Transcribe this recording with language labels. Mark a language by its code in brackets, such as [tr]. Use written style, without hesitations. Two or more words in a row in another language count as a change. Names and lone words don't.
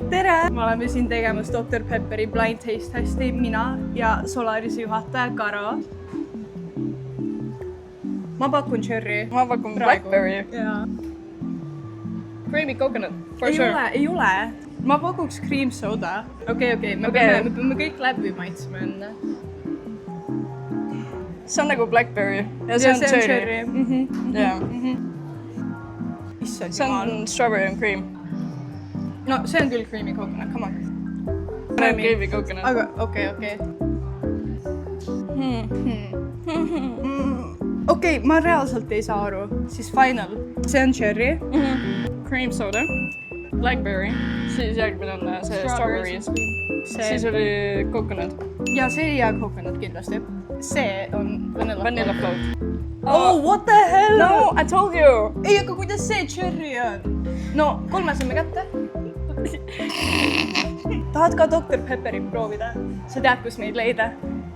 [et] tere! Me oleme siin tegemas Dr. Pepperi [en] Blind Taste [et] testi, mina ja Solarise juhataja Karo. Ma pakun cherry. Ma pakun blackberry. Jaa. [en] Creamy coconut, for sure. [et] Ei ole. Ma pakuks [en] cream soda. [et] Okei, me peame kõik läbi maitsma enne. See on nagu blackberry ja see on cherry. Issand See on [en] strawberry and cream. [et] No, see on küll [en] creamy coconut, come on. Creamy coconut. [et] Aga okei. Okei, ma reaalselt ei saa aru. Siis final. See on cherry. [en] Cream soda, blackberry, [et] siis järgmine on see strawberries, siis oli coconut. Ja see ei jää coconut kindlasti. See on vanilla float. [en] Oh, what the hell? No, I told you! [et] Ei, aga kuidas see cherry on? No, 3 saame kätte. Tahad ka Dr. Pepperit proovida? Sa tead, kus meid leida?